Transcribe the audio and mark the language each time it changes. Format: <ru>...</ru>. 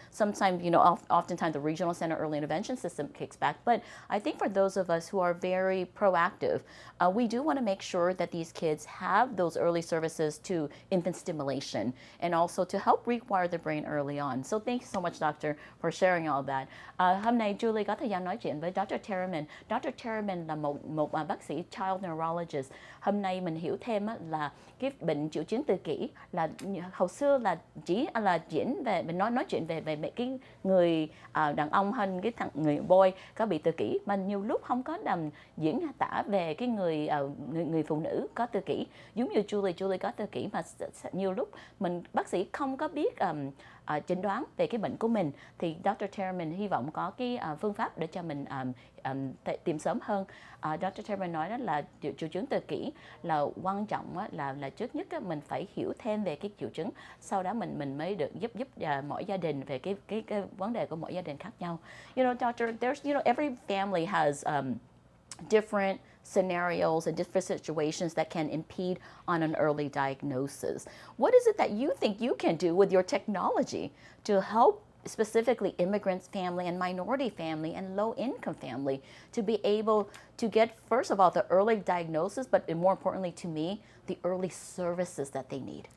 <en>Sometimes, oftentimes the regional center early intervention system kicks back. But I think for those of us who are very proactive, we do want to make sure that these kids have those early services to infant stimulation and also to help rewire the brain early on. So thank you so much, Doctor, for sharing all that.</en> <vi>Hôm nay Julie có thời gian nói chuyện với Dr. Taraman. Dr. Taraman là một bác sĩ child neurologist. Hôm nay mình hiểu thêm là cái bệnh triệu chứng tự kỷ là hồi xưa là chỉ là diễn về mình nói chuyện về cái người đàn ông hơn cái người boy có bị tự kỷ, mà nhiều lúc không có diễn tả về cái người phụ nữ có tự kỷ, giống như Julie có tự kỷ, mà nhiều lúc bác sĩ không có biết chẩn đoán về cái bệnh của mình, thì Dr. Taraman hy vọng có cái phương pháp để cho mình tìm sớm hơn. Dr. Taraman nói đó là triệu chứng tự kỷ là quan trọng là trước nhất mình phải hiểu thêm về cái triệu chứng, sau đó mình mới được giúp mỗi gia đình về cái vấn đề của mỗi gia đình khác nhau.</vi> <en>Doctor, there's every family has different scenarios and different situations that can impede on an early diagnosis. What is it that you think you can do with your technology to help specifically immigrants family and minority family and low-income family to be able to get, first of all, the early diagnosis, but more importantly to me, the early services that they need?</en>